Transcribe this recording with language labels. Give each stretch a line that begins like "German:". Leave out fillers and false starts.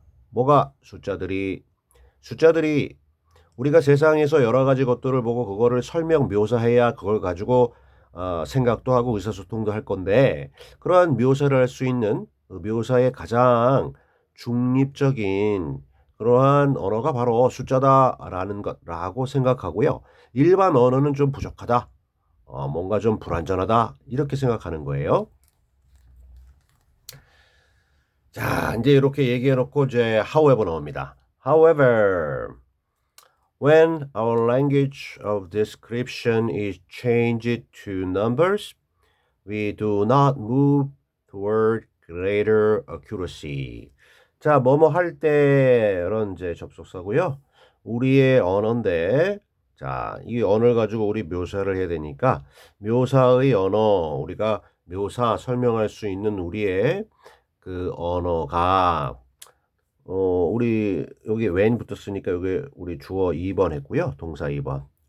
Korean: 뭐가 숫자들이 우리가 세상에서 여러 가지 것들을 보고 그거를 설명 묘사해야 그걸 가지고 생각도 하고 의사소통도 할 건데 그러한 묘사를 할 수 있는 그 묘사의 가장 중립적인 그러한 언어가 바로 숫자다라는 것라고 생각하고요. 일반 언어는 좀 부족하다. 뭔가 좀 불완전하다. 이렇게 생각하는 거예요. 자, 이제 이렇게 얘기해 놓고 이제 however 나옵니다.
English: However, when our language of description is changed to numbers, we do not move toward greater accuracy.
Korean: 자, 뭐뭐 할 때 이런 이제 접속사고요. 우리의 언어인데 자, 이 언어를 가지고 우리 묘사를 해야 되니까 묘사의 언어 우리가 묘사 설명할 수 있는 우리의 그 언어가 우리 여기 when 붙었으니까 여기 우리 주어 2번 했고요. 동사 2번.